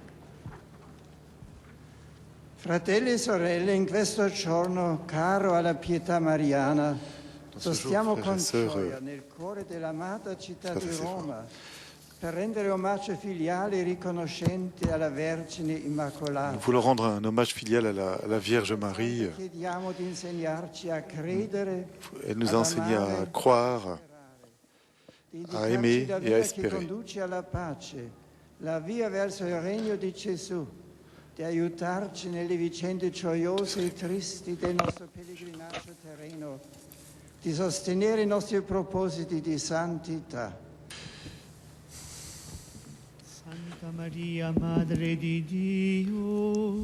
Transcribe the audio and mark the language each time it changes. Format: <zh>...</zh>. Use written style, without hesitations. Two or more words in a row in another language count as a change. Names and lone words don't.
<it>Fratelli e sorelle, in questo giorno caro alla pietà mariana, sostiamo con gioia nel cuore dell'amata città di Roma per rendere omaggio filiale e riconoscente alla Vergine Immacolata.</it> <fr>Nous voulons rendre un hommage filial à la Vierge Marie.</fr> <it>Chiediamo di insegnarci a credere,</it> <fr>Elle nous a enseigné à croire, à aimer et à espérer.</fr> <it>Che conduce alla pace, la via verso il regno di Gesù, di aiutarci nelle vicende gioiose e tristi del nostro pellegrinaggio terreno, di sostenere i nostri propositi di santità. Santa Maria, Madre di Dio,</it>